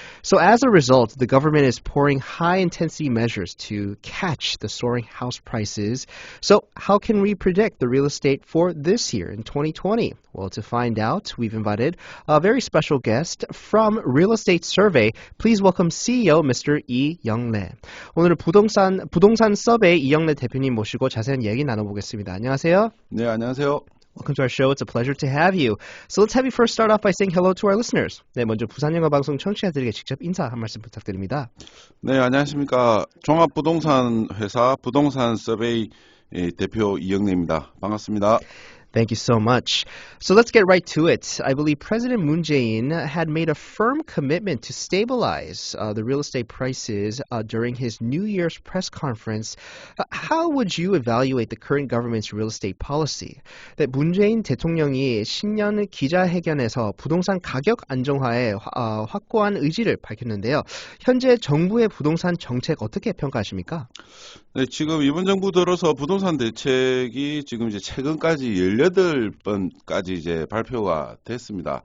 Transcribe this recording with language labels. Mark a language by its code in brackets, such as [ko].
[en] So as a result, the government is pouring high-intensity measures to catch the soaring house prices. So how can we predict the real estate for this year in 2020? Well, to find out, we've invited a very special guest from Real Estate Survey. Please welcome CEO Mr. 이영래. [ko] 오늘은 부동산 서베이 이영래 대표님 모시고 자세한 얘기 나눠보겠습니다. 안녕하세요. 네, 안녕하세요. [en] Welcome to our show. It's a pleasure to have you. So let's have you first start off by saying hello to our listeners. [ko] 네, 먼저 부산영화방송 청취자들에게 직접 인사 한 말씀 부탁드립니다. 네, 안녕하십니까. 종합부동산 회사 부동산 서베이 대표 이영래입니다. 반갑습니다. [en] Thank you so much. So let's get right to it. I believe President Moon Jae-in had made a firm commitment to stabilize the real estate prices during his New Year's press conference. How would you evaluate the current government's real estate policy? [ko] 네, 문 재인 대통령이 신년 기자회견에서 부동산 가격 안정화에 확고한 의지를 밝혔는데요. 현재 정부의 부동산 정책 어떻게 평가하십니까? 네, 지금 이번 정부 들어서 부동산 대책이 지금 이제 최근까지 18번까지 이제 발표가 됐습니다.